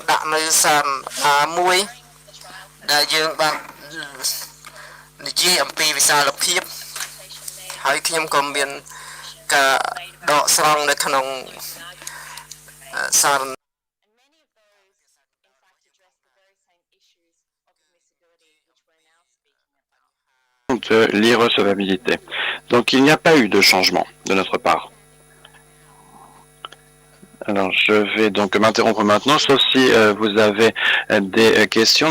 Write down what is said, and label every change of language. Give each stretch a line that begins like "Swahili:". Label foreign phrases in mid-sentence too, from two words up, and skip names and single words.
Khmer: ដាក់នៅសារ1ដែលយើងបាននិយាយអំពីវិសាលភាពហើយខ្ញុំក៏មានការដកស្រង់នៅក្នុងសារ
French: de l'irrecevabilité. Donc il n'y a pas eu de changement de notre part. Alors, je vais donc m'interrompre maintenant, sauf si vous avez des questions.